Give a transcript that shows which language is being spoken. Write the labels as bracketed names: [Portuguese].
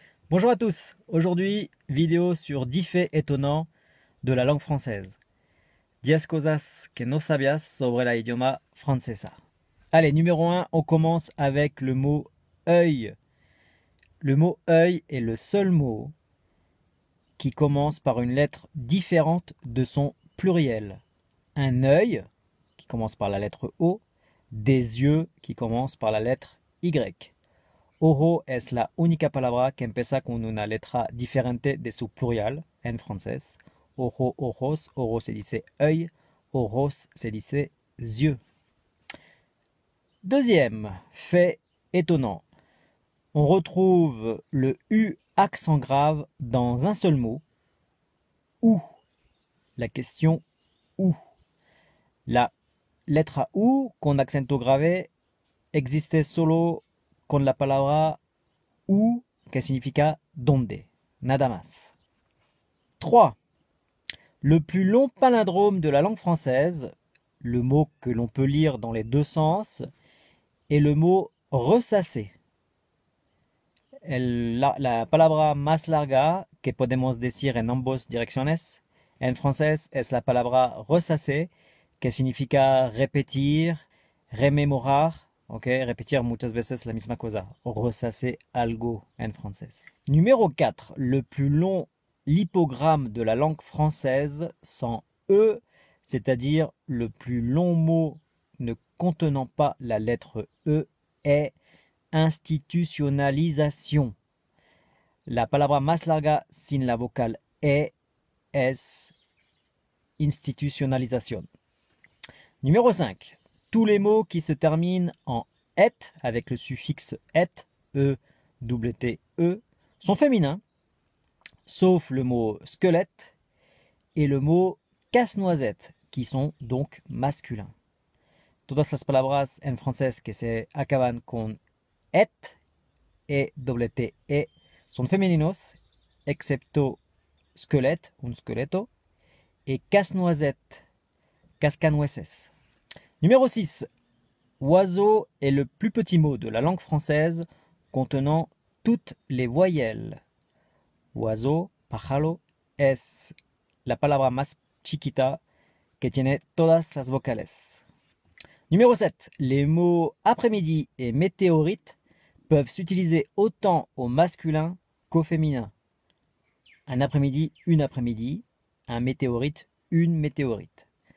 [French] Bonjour à tous, aujourd'hui vidéo sur 10 faits étonnants de la langue française. [Spanish] 10 cosas que no sabías sobre la idioma francesa. [French] Allez, numéro 1, on commence avec le mot œil. Le mot œil est le seul mot qui commence par une lettre différente de son pluriel. Un œil qui commence par la lettre O, des yeux qui commencent par la lettre Y. [Spanish] Ojo es la única palabra que empieza con una letra diferente de su plural en francés. Ojo, ojos, ojo se dice œil, ojos se dice yeux. [French] Deuxième fait étonnant. On retrouve le U accent grave dans un seul mot. Où. La question où. [Spanish] La letra U con acento grave existe solo con la palabra où, que significa donde, nada más. [French] 3. Le plus long palindrome de la langue française, le mot que l'on peut lire dans les deux sens, est le mot ressasser. [Spanish] La palabra más larga que podemos decir en ambas direcciones en francés es la palabra ressasser, que significa repetir, rememorar, ok, repetir muchas veces la misma cosa, ressasser algo en francés. [French] Numéro 4, le plus long lipogramme de la langue française sans E, c'est-à-dire le plus long mot ne contenant pas la lettre E, est institucionalización. [Spanish] La palabra más larga sin la vocal E es institucionalización. [French] Numéro 5. Tous les mots qui se terminent en et avec le suffixe et, e, t, e, sont féminins, sauf le mot squelette et le mot casse-noisette, qui sont donc masculins. [Spanish] Todas las palabras en francés que se acaban con et et t, e sont femeninos, excepto squelette, un squeleto, et casse-noisette, cascanueces. [French] Numéro 6. Oiseau est le plus petit mot de la langue française contenant toutes les voyelles. [Spanish] Oiseau, pájaro, es la palabra más chiquita que tiene todas las vocales. [French] Numéro 7. Les mots après-midi et météorite peuvent s'utiliser autant au masculin qu'au féminin. Un après-midi, une après-midi. Un météorite, une météorite.